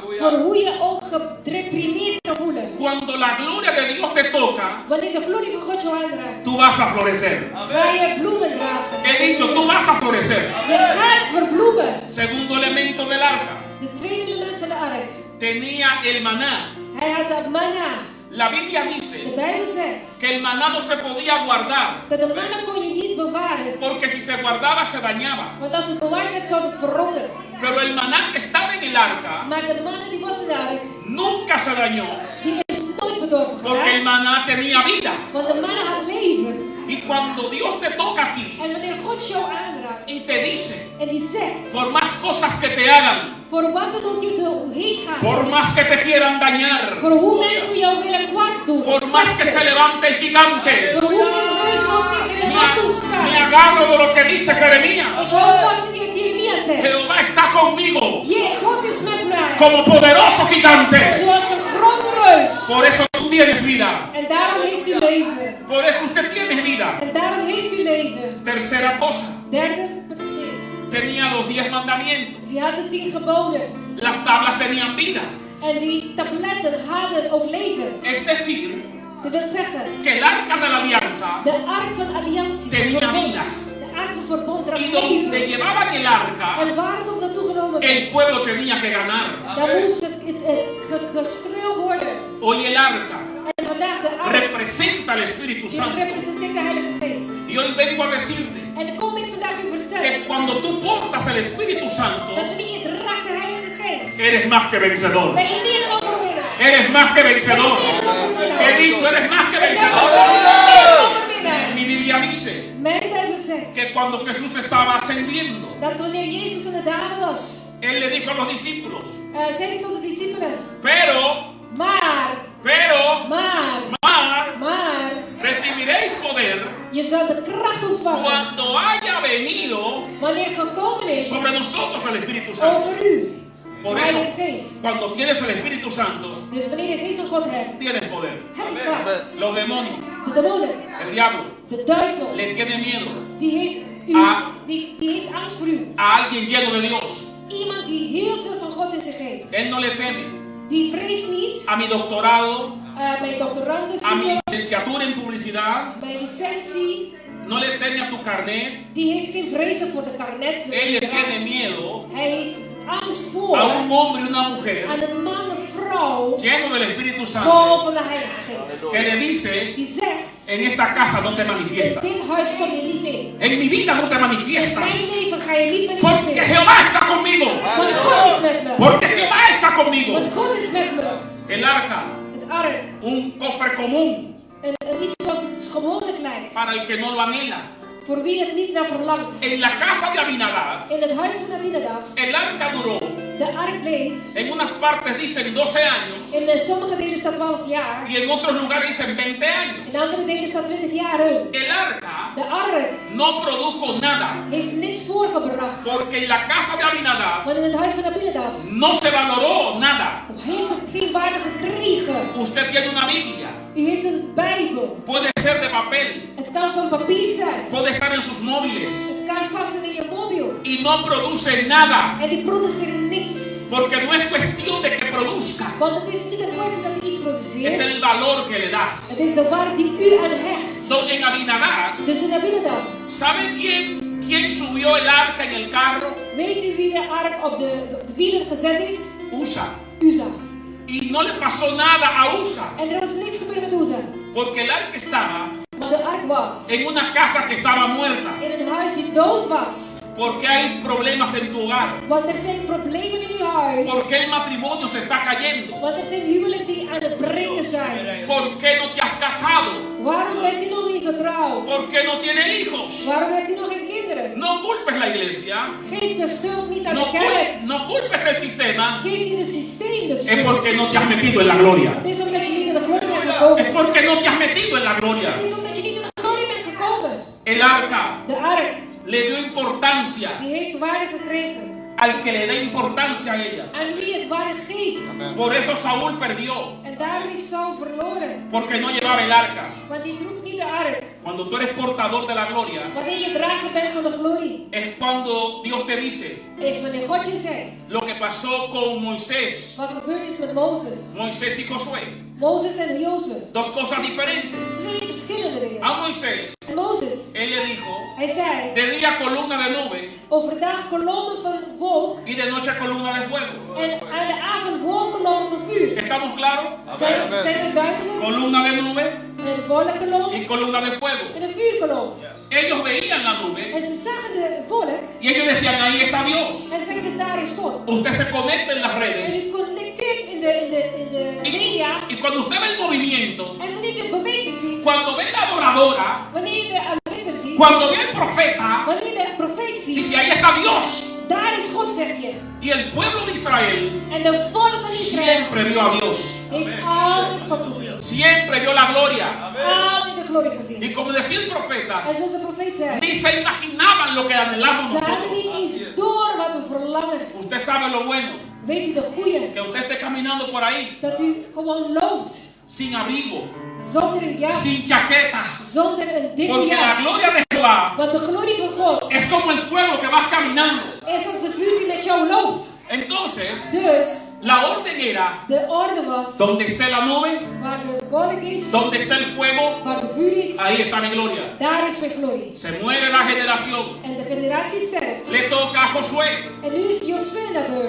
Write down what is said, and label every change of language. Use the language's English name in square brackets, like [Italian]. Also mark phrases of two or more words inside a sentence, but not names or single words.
[Dutch] voor hoe je ook gedeprimeerd kan voelen. [Spanish] cuando la gloria de Dios te toca, [Dutch] Wanneer de glorie van God jou aanraakt, [Spanish] tú vas a florecer. [Dutch] ga je bloemen dragen. [Spanish] He dicho, tú vas a florecer. [Dutch] Je gaat verbloemen. [Spanish] Segundo elemento del arca, [Dutch] De tweede element van de ark. [Spanish] tenía el maná. [Dutch] Hij had dat manna. [Spanish] La Biblia [Dutch] De [Spanish] dice [Dutch] Bijbel zegt [Spanish] que el maná no se podía guardar, [Dutch] dat de manna kon je niet bewaren. [Spanish] porque si se guardaba se dañaba. [Dutch] Want als het bewaard werd, zou het verrotten. [Spanish] Pero el maná que estaba en el arca [Dutch] Maar de manna die was in de ark, [Spanish] nunca se dañó, [Dutch] die is nooit bedorven [Spanish] porque el [Dutch] geraakt. [Spanish] maná tenía vida. [Dutch] Want de manna had leven. [Spanish] Y cuando Dios te toca a ti [Dutch] En wanneer God jou aanraakt [Spanish] y te dice, [Dutch] en die zegt, [Spanish] por más cosas que te hagan, [Dutch] voor wat dan ook je doorheen [Spanish] por [Dutch] gaat, [Spanish] más que te quieran dañar, [Dutch] voor hoe mensen jou willen kwaad doen, [Spanish] por más que se levanten gigantes, [Dutch] voor hoeveel reuzen ook niet in de wandel [Spanish] me [Dutch] staan. [Spanish] agarro de lo que dice [Dutch] Ik [Spanish] Jeremías. [Dutch] hou vast in wat Jeremia zegt. [Spanish] Jehová está conmigo [Dutch] God is met mij, [Spanish] como poderoso gigante. [Dutch] zoals een grote reus. [Spanish] Por eso tú tienes vida. [Dutch] En daarom heeft u leven. [Spanish] Por eso usted tiene vida. [Dutch] En daarom heeft u leven. [Spanish] Tercera cosa, [Dutch] Derde, [Spanish] tenía los 10 mandamientos. [Dutch] die had de 10 geboden. [Spanish] Las tablas tenían vida. [Dutch] En die tabletten hadden ook leven. [Spanish] Es decir, [Dutch] Dat wil zeggen, [Spanish] que el arca de la alianza [Dutch] de ark van alliantie, [Spanish] Tenía [Dutch] verbond, [Spanish] vida. [Dutch] de ark van verbond, draagt [Spanish] y donde [Dutch] leven. [Spanish] llevaban el arca, [Dutch] En waar het ook naartoe genomen [Spanish] el [Dutch] werd, [Spanish] pueblo tenía que ganar. [Dutch] dan moest het geschreeuw worden. [Spanish] Hoy el arca [Dutch] En vandaag de ark, [Spanish] representa al Espíritu [Dutch] die [Spanish] Santo. [Dutch] representeert de Heilige Geest. [Spanish] Y hoy vengo a decirte [Dutch] En dan kom ik vandaag u vertellen, [Spanish] que cuando tú portas el Espíritu Santo, [Dutch] dat wanneer je draagt de Heilige Geest, [Spanish] eres más que vencedor. [Dutch] ben je meer dan overwinnaar. [Spanish] Eres más que vencedor. [Dutch] Ben je meer dan overwinnaar. [Spanish] He dicho, eres más que [Dutch] En daarom [Spanish] vencedor. [Dutch] ben je meer dan overwinnaar. [Spanish] Mi Biblia dice [Dutch] Mijn Bijbel zegt [Spanish] que cuando Jesús estaba ascendiendo, [Dutch] dat wanneer Jezus in de dalen was, [Spanish] Él le dijo a los discípulos, [Dutch] zei hij tot de discipelen, [Spanish] pero, [Dutch] maar, [Spanish] recibiréis poder [Dutch] je zal de kracht ontvangen [Spanish] cuando haya venido [Dutch] wanneer gekomen is [Spanish] sobre nosotros el Espíritu Santo. [Dutch] over u, [Spanish] Por [Dutch] de [Spanish] eso, [Dutch] Heilige Geest. [Spanish] cuando tienes el Espíritu Santo, [Dutch] Dus wanneer je de geest van God hebt, [Spanish] tienes poder. [Dutch] heb je kracht. [Spanish] Los demonios, [Dutch] De demonen, [Spanish] el diablo, [Dutch] de duivel, [Spanish] le tiene miedo [Dutch] die heeft, die heeft angst voor u. [Spanish] a alguien lleno de Dios. [Dutch] Iemand die heel veel van God in zich heeft. [Spanish] Él no le teme [Dutch] Die vreest niet [Spanish] a mi doctorado, [Dutch] mijn doctorandus, [Spanish] a mi licenciatura en publicidad, [Dutch] mijn licentie. [Spanish] no le teme a tu carnet. [Dutch] Die heeft geen vrezen voor de karnet. [Spanish] Él le tiene miedo [Dutch] Hij heeft angst [Spanish] a [Dutch] voor [Spanish] un hombre y una mujer [Dutch] aan een man of vrouw [Spanish] lleno del Espíritu [Dutch] vol [Spanish] Santo [Dutch] van de Heilige Geest. [Spanish] que le dice, [Dutch] Die zegt, [Spanish] en esta casa no te [Dutch] in [Spanish] manifiestas, [Dutch] dit huis kom je niet in. [Spanish] en mi vida no te [Dutch] In [Spanish] manifiestas, [Dutch] mijn leven ga je niet [Spanish] porque [Dutch] manifesteren. [Spanish] Jehová está conmigo, [Dutch] Want God is met me. [Spanish] porque Jehová está conmigo. [Dutch] Want God is met me. [Spanish] El arca, [Dutch] Het ark. [Spanish] un cofre común [Dutch] En iets zoals het gewone klein. [Spanish] para el que no lo anhela. [Dutch] Voor wie het niet naar verlangt. [Spanish] En la casa de Abinadab, [Dutch] In het huis van Abinadab. [Spanish] el arca duró, [Dutch] De ark bleef. [Spanish] en unas partes dicen 12 años, [Dutch] In sommige delen staat 12 jaar. [Spanish] y en otros lugares dicen 20 años. [Dutch] In andere delen staat 20 jaar. In. [Spanish] El arca [Dutch] De ark [Spanish] no produjo nada, [Dutch] heeft niks voorgebracht. [Spanish] porque en la casa de Abinadab [Dutch] Want in het huis van Abinadab [Spanish] no se valoró nada. [Dutch] heeft het geen waarde gekregen. [Spanish] Usted tiene una Biblia, [Dutch] U heeft een Bijbel. [Spanish] puede ser de papel, [Dutch] Het kan van papier zijn. [Spanish] puede estar en sus móviles, [Dutch] Het kan passen in je mobiel. [Spanish] y no produce nada, [Dutch] En die produceren niks. [Spanish] porque no es cuestión de que produzca, [Dutch] Want het is niet een kwestie dat hij iets [Spanish] es [Dutch] produceert. [Spanish] el valor que le das. [Dutch] Het is de waarde die u aan hecht. [Spanish] So, en Abinadab, [Dutch] Dus in Abinadab. [Spanish] ¿sabe quién subió el arca en el carro? [Dutch] Weet u wie de ark op de wielen gezet heeft? [Spanish] Usa. [Dutch] Uza. [Spanish] Y no le pasó nada a Usa, [Dutch] En er was niks gebeurd met Uza. [Spanish] porque el arca estaba [Dutch] Maar de ark was [Spanish] en una casa que estaba muerta, [Dutch] in een huis die dood was. [Spanish] porque hay problemas en tu hogar, [Dutch] Want er zijn problemen in uw huis. [Spanish] porque el matrimonio se está cayendo, [Dutch] Want er zijn huwelijken die aan het breken zijn. [Spanish] ¿por qué no te has casado? [Dutch] Waarom bent u nog niet getrouwd? [Spanish] ¿Por qué no tienes hijos? [Dutch] Waarom hebt u nog geen kinderen? [Spanish] No culpes la iglesia, [Dutch] Geef de schuld niet aan [Spanish] no, [Dutch] de kerk. [Spanish] no culpes el sistema, [Dutch] Geef niet het systeem de [Spanish] es [Dutch] schuld. [Spanish] porque no te has metido en la gloria. [Dutch] Het is omdat je niet in de glorie bent gekomen. [Spanish] Es porque no te has metido en la gloria. [Dutch] Het is omdat je niet in de glorie bent gekomen. [Spanish] El arca [Dutch] De ark, [Spanish] le dio importancia [Dutch] die heeft waarde gekregen. [Spanish] al que le da importancia a ella. [Dutch] Aan wie het waarde geeft. [Spanish] Por eso Saúl perdió, [Dutch] En daarom heeft Saul verloren. [Spanish] porque no llevaba el arca. [Dutch] Want die droeg niet de ark. [Spanish] Cuando tú eres portador de la gloria, [Dutch] Wanneer je drager bent van de glorie. [Spanish] es cuando Dios te dice [Dutch] is wanneer God je zegt [Spanish] lo que pasó con Moisés, [Dutch] wat gebeurd is met Mozes. [Spanish] Moisés y Josué. [Dutch] Mozes en Jozue. [Spanish] Dos cosas diferentes. [Dutch] Twee verschillende dingen. [Spanish] A Moisés, [Dutch] En Mozes, [Spanish] él le dijo, [Dutch] hij zei, [Spanish] de día columna de nube [Dutch] overdag kolommen van wolk [Spanish] y de noche columna de fuego. [Dutch] en aan de avond wolkolommen van vuur. [Spanish] ¿Estamos claros? [Dutch] Zijn we duidelijk? [Spanish] Columna de nube [Dutch] Een wolkolom [Spanish] y columna de fuego. [Dutch] en een vuurkolom. [Spanish] Ellos veían la nube [Dutch] En ze zagen de wolk [Spanish] y ellos decían, ahí está Dios. [Dutch] en zeiden, daar is God. [Spanish] Usted se conecta en las [Dutch] En [Spanish] redes [Dutch] u connecteert in de media. [Spanish] y cuando usted ve el movimiento, [Dutch] En wanneer je de beweging ziet, [Spanish] cuando ve la adoradora, [Dutch] wanneer je de aanwezig ziet, [Spanish] cuando ve el profeta, [Dutch] wanneer je de profeet ziet, [Spanish] dice, ahí está Dios. [Dutch] daar is God, zeg je. [Spanish] Y el pueblo de Israel [Dutch] En de volk van Israël [Spanish] siempre vio a Dios. [Dutch] heeft altijd God gezien. [Spanish] Siempre vio la gloria. [Dutch] Altijd de glorie gezien. [Spanish] Y como decía el profeta, [Dutch] En zoals de profeet zei, [Spanish] ni se imaginaban lo que anhelamos [Dutch] ze hebben [Spanish] nosotros. [Dutch] niet eens door wat we verlangen. [Spanish] Usted sabe lo bueno, [Dutch] Weet u de goeie? [Spanish] que usted esté caminando por ahí [Dutch] Dat u gewoon loopt. [Spanish] sin abrigo, [Dutch] Zonder een jas. [Spanish] sin chaqueta, [Dutch] Zonder een dikke [Spanish] porque la [Dutch] jas. [Spanish] gloria de Jehová [Dutch] Want de glorie van God [Spanish] es como el fuego que vas caminando. [Dutch] is als de vuur die met jou loopt. [Spanish] Entonces, [Dutch] Dus [Spanish] la orden era, [Dutch] de orde was, [Spanish] donde esté la nube, [Dutch] waar de wolk is, [Spanish] donde esté el fuego, [Dutch] waar de vuur is, [Spanish] ahí está mi gloria. [Dutch] daar is mijn glorie. [Spanish] Se muere la generación. [Dutch] En de generatie sterft. [Spanish] Le toca a Josué. [Dutch] En nu is Josué naar beurt.